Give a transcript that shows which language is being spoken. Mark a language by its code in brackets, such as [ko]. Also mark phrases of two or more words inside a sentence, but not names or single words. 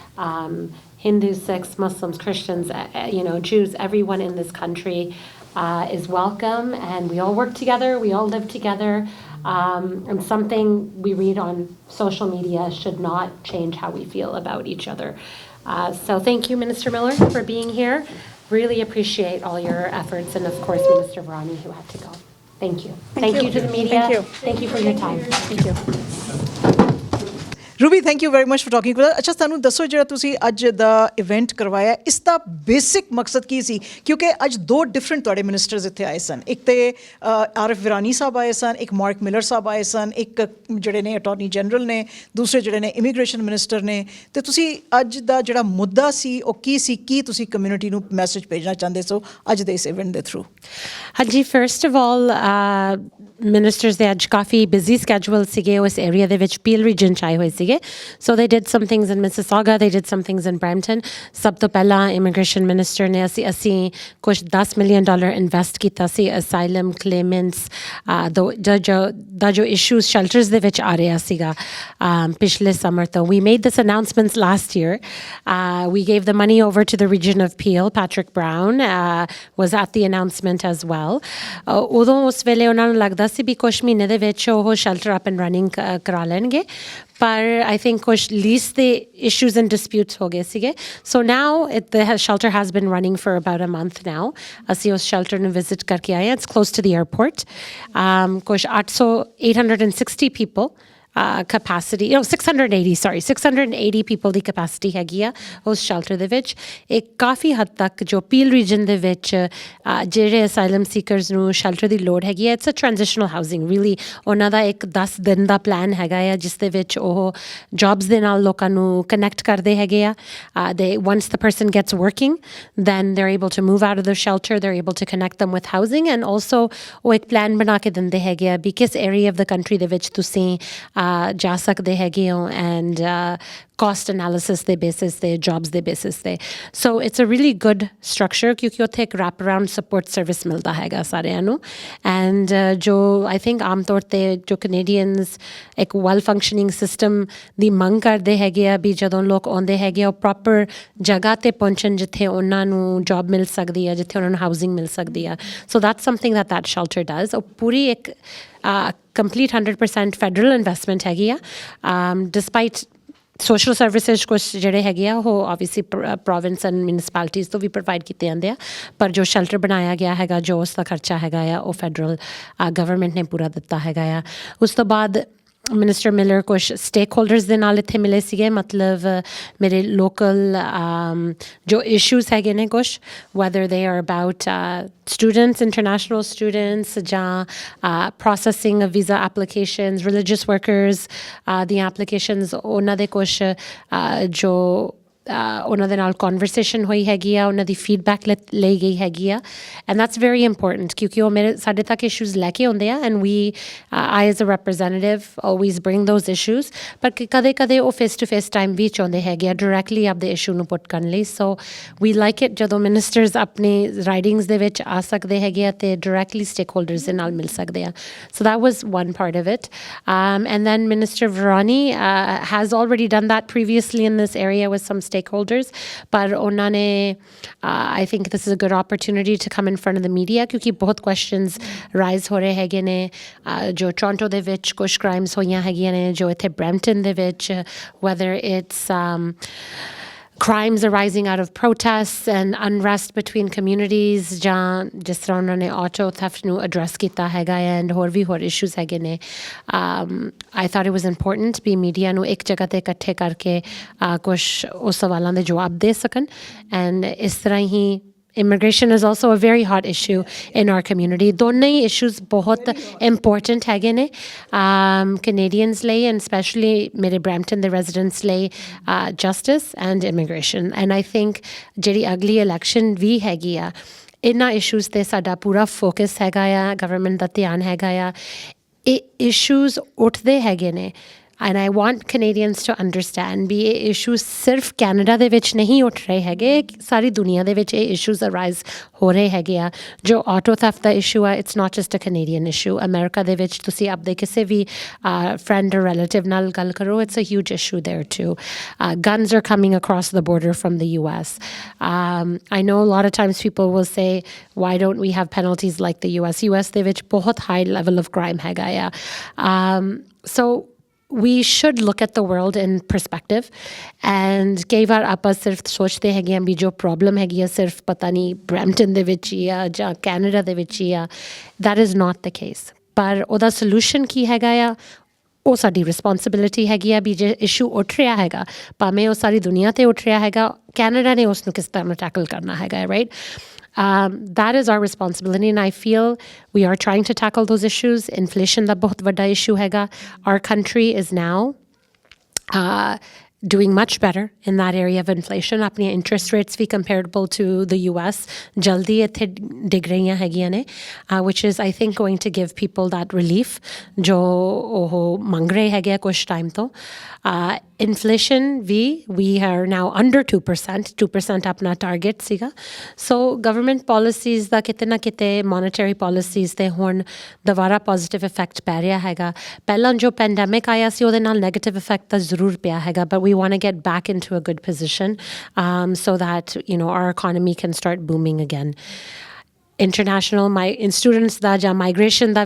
[en] Hindus, Sikhs, Muslims, Christians, Jews, everyone in this country is welcome, and we all work together, we all live together, and something we read on social media should not change how we feel about each other. So thank you, Minister Miller, for being here. Really appreciate all your efforts, and of course, Minister Virani, who had to go. Thank you. Thank you to the media. Thank you. Thank you for your time. Thank you. [pa] रूबी [en] thank you very much for talking with us [pa] अच्छा ਤੁਹਾਨੂੰ ਦੱਸੋ ਜਿਹੜਾ ਤੁਸੀਂ ਅੱਜ ਦਾ ਇਵੈਂਟ ਕਰਵਾਇਆ ਇਸ ਦਾ ਬੇਸਿਕ ਮਕਸਦ ਕੀ ਸੀ ਕਿਉਂਕਿ ਅੱਜ ਦੋ ਡਿਫਰੈਂਟ ਤੁਹਾਡੇ ਮਿਨਿਸਟਰਸ ਇੱਥੇ ਆਏ ਸਨ ਇੱਕ ਤੇ ਆਰਿਫ ਵਿਰਾਨੀ ਸਾਹਿਬ ਆਏ ਸਨ ਇੱਕ ਮਾਰਕ ਮਿਲਰ ਸਾਹਿਬ ਆਏ ਸਨ ਇੱਕ ਜਿਹੜੇ ਨੇ [en] attorney general [pa] ਨੇ ਦੂਸਰੇ ਜਿਹੜੇ ਨੇ [en] immigration minister [pa] ਨੇ ਤੇ ਤੁਸੀਂ ਅੱਜ ਦਾ ਜਿਹੜਾ ਮੁੱਦਾ ਸੀ ਉਹ ਕੀ ਸੀ ਕੀ ਤੁਸੀਂ ਕਮਿਊਨਿਟੀ ਨੂੰ ਮੈਸੇਜ ਭੇਜਣਾ ਚਾਹੁੰਦੇ ਸੋ ਅੱਜ ਦੇ ਇਸ ਇਵੈਂਟ ਦੇ ਥਰੂ ਹਾਂਜੀ [en] first of all ministers they had [pa] ਕਾਫੀ [en] busy schedule [pa] ਸੀਗੇ ਉਸ ਏਰੀਆ ਦੇ ਵਿੱਚ ਪੀਲ ਰੀਜਨ ਚ ਆਏ ਹੋਏ ਸੀਗੇ [en] so they did some things in Mississauga they did some things in Brampton [pa] ਸਭ ਤੋਂ ਪਹਿਲਾਂ [en] immigration minister [pa] ਨੇ ਅਸੀਂ ਕੁਝ $10 million ਇਨਵੈਸਟ ਕੀਤਾ ਸੀ [en] asylum claimants [pa] ਦਾ ਜੋ [en] issues shelters [pa] ਦੇ ਵਿੱਚ ਆ ਰਿਹਾ ਸੀਗਾ ਪਿਛਲੇ summer ਤੋਂ [en] we made this announcements last year we gave the money over to the region of Peel Patrick Brown was at the announcement as well [pa] ਉਦੋਂ ਉਸ ਵੇਲੇ ਉਹਨਾਂ ਨੂੰ ਲੱਗਦਾ ਸੀ ਵੀ ਕੁਝ ਮਹੀਨੇ ਦੇ ਵਿੱਚ ਉਹ ਸ਼ੈਲਟਰ [en] up and running [pa] ਕਰਾ ਲੈਣਗੇ ਪਰ [en] I think [pa] ਕੁਝ ਲੀਸ ਦੇ [en] issues and disputes [pa] ਹੋ ਗਏ ਸੀਗੇ [en] so now the shelter has been running for about a month now [pa] ਅਸੀਂ ਉਸ ਸ਼ੈਲਟਰ ਨੂੰ ਵਿਜ਼ਿਟ ਕਰਕੇ ਆਏ [en] it's close to the airport [pa] ਕੁਝ [en] 860 people capacity 680 people [pa] ਦੀ capacity ਹੈਗੀ ਆ ਉਸ ਸ਼ੈਲਟਰ ਦੇ ਵਿੱਚ ਇੱਕ ਕਾਫੀ ਹੱਦ ਤੱਕ ਜੋ ਪੀਲ ਰੀਜਨ ਦੇ ਵਿੱਚ ਜਿਹੜੇ [en] asylum seekers [pa] ਨੂੰ ਸ਼ੈਲਟਰ ਦੀ ਲੋੜ ਹੈਗੀ ਆ [en] it's a transitional housing really [pa] ਉਹਨਾਂ ਦਾ ਇੱਕ 10 ਦਿਨ ਦਾ ਪਲਾਨ ਹੈਗਾ ਆ ਜਿਸ ਦੇ ਵਿੱਚ ਉਹ ਜੌਬਸ ਦੇ ਨਾਲ ਲੋਕਾਂ ਨੂੰ ਕਨੈਕਟ ਕਰਦੇ ਹੈਗੇ ਆ [en] once the person gets working then they're able to move out of the shelter they're able to connect them with housing and also [pa] ਉਹ ਇੱਕ ਪਲਾਨ ਬਣਾ ਕੇ ਦਿੰਦੇ ਹੈਗੇ ਆ ਵੀ ਕਿਸ [en] area of the country [pa] ਦੇ ਵਿੱਚ ਤੁਸੀਂ ਜਾ ਸਕਦੇ ਹੈਗੇ ਹੋ [en] and cost analysis [pa] ਦੇ basis ਤੇ jobs ਦੇ basis ਤੇ [en] so it's a really good structure [pa] ਕਿਉਂਕਿ ਉੱਥੇ ਇੱਕ [en] wrap around support service [pa] ਮਿਲਦਾ ਹੈਗਾ ਸਾਰਿਆਂ ਨੂੰ and ਜੋ [en] I think [pa] ਆਮ ਤੌਰ ਤੇ ਜੋ Canadians ਇੱਕ [en] well functioning system [pa] ਦੀ ਮੰਗ ਕਰਦੇ ਹੈਗੇ ਆ ਵੀ ਜਦੋਂ ਲੋਕ ਆਉਂਦੇ ਹੈਗੇ ਉਹ proper ਜਗ੍ਹਾ ਤੇ ਪਹੁੰਚਣ ਜਿੱਥੇ ਉਹਨਾਂ ਨੂੰ job ਮਿਲ ਸਕਦੀ ਹੈ ਜਿੱਥੇ ਉਹਨਾਂ ਨੂੰ housing ਮਿਲ ਸਕਦੀ ਹੈ [en] so that's something that shelter does [pa] ਉਹ ਪੂਰੀ ਇੱਕ [en] complete 100% federal investment [pa] ਹੈਗੀ ਆ [en] despite social services [pa] ਕੁਛ ਜਿਹੜੇ ਹੈਗੇ ਆ ਉਹ [en] obviously province and municipalities [pa] ਤੋਂ ਵੀ provide ਕੀਤੇ ਜਾਂਦੇ ਆ ਪਰ ਜੋ shelter ਬਣਾਇਆ ਗਿਆ ਹੈਗਾ ਜੋ ਉਸ ਦਾ ਖਰਚਾ ਹੈਗਾ ਆ ਉਹ [en] federal government [pa] ਨੇ ਪੂਰਾ ਦਿੱਤਾ ਹੈਗਾ ਆ ਉਸ ਤੋਂ ਬਾਅਦ ਮਿਨਿਸਟਰ ਮਿਲਰ ਕੁਛ [en] stake holders [pa] ਦੇ ਨਾਲ ਇੱਥੇ ਮਿਲੇ ਸੀਗੇ ਮਤਲਬ ਮੇਰੇ ਲੋਕਲ ਜੋ ਇਸ਼ੂਜ਼ ਹੈਗੇ ਨੇ ਕੁਛ [en] whether they are about students, international students, [pa] ਜਾਂ [en] processing of visa applications, religious workers, the applications [pa] ਉਹਨਾਂ ਦੇ ਕੁਛ ਜੋ ਉਹਨਾਂ ਦੇ ਨਾਲ ਕਨਵਰਸੇਸ਼ਨ ਹੋਈ ਹੈਗੀ ਆ ਉਹਨਾਂ ਦੀ ਫੀਡਬੈਕ ਲਈ ਗਈ ਹੈਗੀ ਆ [en] and that's very important [pa] ਕਿਉਂਕਿ ਉਹ ਮੇਰੇ ਸਾਡੇ ਤੱਕ ਇਸ਼ੂਜ਼ ਲੈ ਕੇ ਆਉਂਦੇ ਆ [en] and we I as a representative always bring those issues [pa] ਪਰ ਕਦੇ ਕਦੇ ਉਹ [en] face to face time [pa] ਵੀ ਚਾਹੁੰਦੇ ਹੈਗੇ ਆ ਡਾਇਰੈਕਟਲੀ ਆਪਦੇ ਇਸ਼ੂ ਨੂੰ ਪੁੱਟ ਕਰਨ ਲਈ [en] so we like it [pa] ਜਦੋਂ ਮਿਨਿਸਟਰਸ ਆਪਣੀ ਰਾਈਟਿੰਗਸ ਦੇ ਵਿੱਚ ਆ ਸਕਦੇ ਹੈਗੇ ਆ ਅਤੇ ਡਾਇਰੈਕਟਲੀ [en] stake holders [pa] ਦੇ ਨਾਲ ਮਿਲ ਸਕਦੇ ਆ [en] so that was one part of it and then Minister Varani has already done that previously in this area with some stakeholders but [pa] ਉਹਨਾਂ ਨੇ [en] I think this is a good opportunity to come in front of the media [pa] ਕਿਉਂਕਿ ਬਹੁਤ [en] questions rise [pa] ਹੋ ਰਹੇ ਹੈਗੇ ਨੇ ਜੋ ਟੋਰਾਂਟੋ ਦੇ ਵਿੱਚ ਕੁਛ ਕ੍ਰਾਈਮਸ ਹੋਈਆਂ ਹੈਗੀਆਂ ਨੇ ਜੋ ਇੱਥੇ ਬਰੈਂਪਟਨ ਦੇ ਵਿੱਚ [en] whether it's crimes arising out of protests and unrest between communities [pa] ਜਾਂ ਜਿਸ ਤਰ੍ਹਾਂ ਉਹਨਾਂ ਨੇ [en] auto theft [pa] ਨੂੰ address ਕੀਤਾ ਹੈਗਾ and ਹੋਰ ਵੀ ਹੋਰ issues ਹੈਗੇ ਨੇ [en] I thought it was important [pa] ਵੀ media ਨੂੰ ਇੱਕ ਜਗ੍ਹਾ ਤੇ ਇਕੱਠੇ ਕਰਕੇ ਕੁਛ ਉਸ ਸਵਾਲਾਂ ਦੇ ਜਵਾਬ ਦੇ ਸਕਣ and ਇਸ ਤਰ੍ਹਾਂ ਹੀ [en] immigration is also a very hot issue in our community. [pa] ਦੋਨੇ ਹੀ issues ਬਹੁਤ important ਹੈਗੇ ਨੇ Canadians ਲਈ [en] and especially [pa] ਮੇਰੇ Brampton ਦੇ residents ਲਈ [en] justice and immigration. And I think [pa] ਜਿਹੜੀ ਅਗਲੀ election ਵੀ ਹੈਗੀ ਆ ਇਹਨਾਂ issues ਤੇ ਸਾਡਾ ਪੂਰਾ focus ਹੈਗਾ ਆ government ਦਾ ਧਿਆਨ ਹੈਗਾ ਆ ਇਹ issues ਉੱਠਦੇ ਹੈਗੇ ਨੇ [en] and I want Canadians to understand [pa] ਵੀ ਇਹ issues ਸਿਰਫ ਕੈਨੇਡਾ ਦੇ ਵਿੱਚ ਨਹੀਂ ਉੱਠ ਰਹੇ ਹੈਗੇ ਸਾਰੀ ਦੁਨੀਆ ਦੇ ਵਿੱਚ ਇਹ [en] issues arise [pa] ਹੋ ਰਹੇ ਹੈਗੇ ਆ ਜੋ [en] auto theft ਦਾ issue ਆ it's not just a Canadian issue [pa] ਅਮਰੀਕਾ ਦੇ ਵਿੱਚ ਤੁਸੀਂ ਆਪਦੇ ਕਿਸੇ ਵੀ [en] friend or relative [pa] ਨਾਲ ਗੱਲ ਕਰੋ [en] it's a huge issue there too guns are coming across the border from the US I know a lot of times people will say why don't we have penalties like the US [pa] ਦੇ ਵਿੱਚ [en] ਬਹੁਤ high level of crime [pa] ਹੈਗਾ ਆ [en] so we should look at the world in perspective and [pa] ਕਈ ਵਾਰ ਆਪਾਂ ਸਿਰਫ ਸੋਚਦੇ ਹੈਗੇ ਆ ਵੀ ਜੋ ਪ੍ਰੋਬਲਮ ਹੈਗੀ ਆ ਸਿਰਫ ਪਤਾ ਨਹੀਂ ਬਰੈਂਪਟਨ ਦੇ ਵਿੱਚ ਹੀ ਆ ਜਾਂ ਕੈਨੇਡਾ ਦੇ ਵਿੱਚ ਹੀ ਆ [en] that is not the case [pa] ਪਰ ਉਹਦਾ ਸੋਲੂਸ਼ਨ ਕੀ ਹੈਗਾ ਆ ਉਹ ਸਾਡੀ ਰਿਸਪੌਂਸਿਬਿਲਿਟੀ ਹੈਗੀ ਆ ਵੀ ਜੇ ਇਸ਼ੂ ਉੱਠ ਰਿਹਾ ਹੈਗਾ ਭਾਵੇਂ ਉਹ ਸਾਰੀ ਦੁਨੀਆ 'ਤੇ ਉੱਠ ਰਿਹਾ ਹੈਗਾ ਕੈਨੇਡਾ ਨੇ ਉਸ ਨੂੰ ਕਿਸ ਤਰ੍ਹਾਂ ਟੈਕਲ ਕਰਨਾ ਹੈਗਾ ਰਾਈਟ [en] that is our responsibility and I feel we are trying to tackle those issues. [pa] Inflation da bahut vada issue hega. [en] Our country is now doing much better in that area of inflation. Apni interest rates भी comparable to the US [pa] ਜਲਦੀ ਇੱਥੇ ਡਿੱਗ ਰਹੀਆਂ ਹੈਗੀਆਂ ਨੇ [en] which is I think going to give people that relief [pa] ਜੋ ਉਹ ਮੰਗ ਰਹੇ ਹੈਗੇ ਕੁਛ ਟਾਈਮ ਤੋਂ [en] inflation we are now under 2% ਆਪਣਾ target ਸੀਗਾ so government policies [pa] ਦਾ ਕਿਤੇ ਨਾ ਕਿਤੇ [en] monetary policies [pa] ਤੇ ਹੁਣ ਦੁਬਾਰਾ [en] positive effect [pa] ਪੈ ਰਿਹਾ ਹੈਗਾ ਪਹਿਲਾਂ ਜੋ [en] pandemic [pa] ਆਇਆ ਸੀ ਉਹਦੇ ਨਾਲ [en] negative effect [pa] ਤਾਂ ਜ਼ਰੂਰ ਪਿਆ ਹੈਗਾ [en] but we want to get back into a good position so that our economy can start booming again international students [pa] ਦਾ ਜਾਂ [en] migration ਦਾ